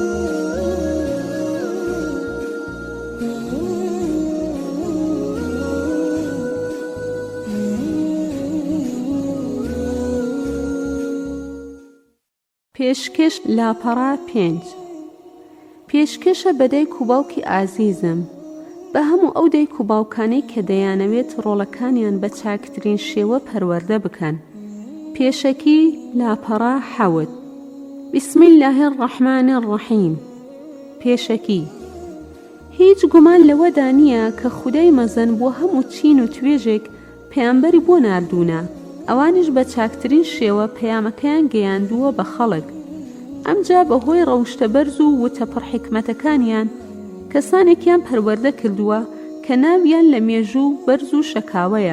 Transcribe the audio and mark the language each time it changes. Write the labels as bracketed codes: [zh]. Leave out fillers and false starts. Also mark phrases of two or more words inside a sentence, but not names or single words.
[ckb] پێشکەش لاپەڕە 5. پێشکەشە بە دایک و باوکی ئازیزم، بە هەموو ئەو دایک و باوکانەی کە دەیانەوێت ڕۆڵەکانیان بە چاکترین شێوە پەروەردە بکەن. پێشەکی لاپەڕە 7. [ar] بسم الله الرحمن الرحیم. [ckb] پێشەکی هیچ گومان لەوەدا نییە کە خودای مەزن بۆ هەموو چین و توێژێک پەیامبەری بۆ ناردوونە، ئەوانیش بە چاکترین شێوە پەیامەکەیان گەیاندووە بە خەڵک. ئەمجا بەهۆی ڕەوشتە بەرز و وتەپڕ حیکمەتەکانیان کەسانێکیان پەروەردە کردووە کە ناویان لە مێژوو بەرز و شەکاوەیە.